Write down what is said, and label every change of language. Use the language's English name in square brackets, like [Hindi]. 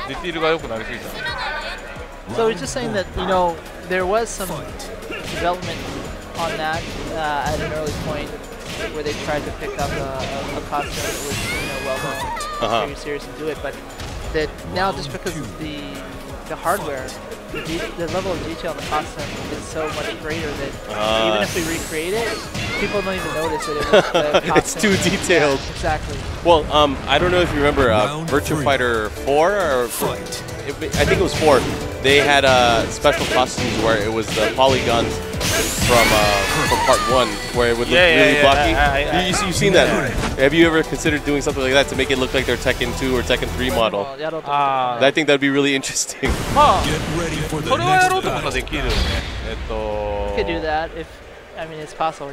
[Japanese] ディティールが良くなりすぎちゃう。 [English] So we're just saying that there was some development on that at an early point where they tried to pick up a costume that was well known, very serious and do it, but that now just because of the hardware, the level of detail in the costume is so much greater that even if we recreate it, people don't even notice that it was the costume. It's too detailed. Yeah, exactly. Well, I don't know if you remember Virtua Fighter 4 or I think it was 4. They had special costumes where it was the polygons from part 1, where it would look really blocky. You've seen that. Have you ever considered doing something like that to make it look like their Tekken 2 or Tekken 3 model? I think that'd be really interesting. [Japanese] まあ、それはやろうと思ったらできるよね。 [English] You could do that if, I mean, it's possible.